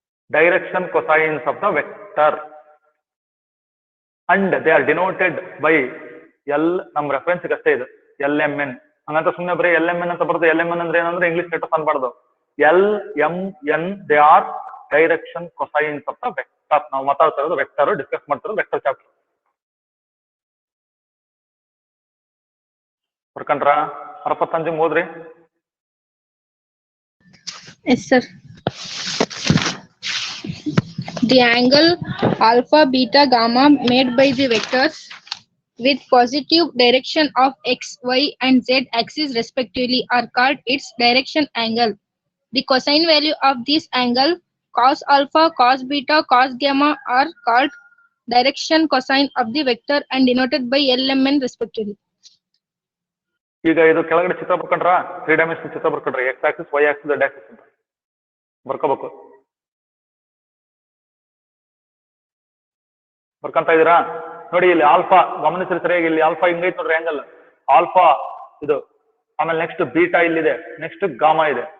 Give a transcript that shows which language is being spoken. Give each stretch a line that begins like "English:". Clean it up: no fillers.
English: Direction cosines of the vector. And they are denoted by L.
Kannada: Nam reference ಅಷ್ಟೇ ಇದು LMN. ಹಂಗಂತ ಸುಮ್ಮನೆ ಬರೀ LMN ಅಂತ ಬರ್ತದೆ. LMN ಅಂದ್ರೆ ಏನಂದ್ರೆ English letters ಅನ್ಬಾರ್ದು.
English: LMN they are direction cosines of the vector.
Kannada: ನಾವು ಮಾತಾಡ್ತಾ ಇರೋದು ವೆಕ್ಟರ್, ಡಿಸ್ಕಸ್ ಮಾಡ್ತಿರೋದು ವೆಕ್ಟರ್ ಚಾಪ್ಟರ್. ಬರ್ಕಂಡ್ರ? ಅರಪತ್ತಂಜು ಓದ್ರಿ.
English: Yes, sir. The angle alpha, beta, gamma made by the vectors with positive direction of x, y and z axis respectively are called its direction angle. The cosine value of this angle cos alpha, cos beta, cos gamma are called direction cosine of the vector and denoted by LMN respectively.
Kannada: ಈಗ ಇದು ಕೆಳಗಡೆ ಚಿತ್ರ ಬರ್ಕೊಂಡ್ರ? 3 dimension ಚಿತ್ರ ಬರ್ಕೊಂಡ್ರಿ. X Axis, Y Axis, Z Axis ಅಂತ ಬರ್ಕೋಬೇಕು. ಬರ್ಕೊಂತ ಇದೀರಾ? ನೋಡಿ ಇಲ್ಲಿ alpha ಗಮನಿಸ್ರಿ ಸರಿಯಾಗಿ. ಇಲ್ಲಿ alpha ಹಿಂಗೈತೆ ನೋಡ್ರಿ ಆಂಗಲ್. ಆಲ್ಫಾ ಇದು, ಆಮೇಲೆ ನೆಕ್ಸ್ಟ್ ಬೀಟಾ ಇಲ್ಲಿದೆ, ನೆಕ್ಸ್ಟ್ ಗಾಮಾ ಇದೆ.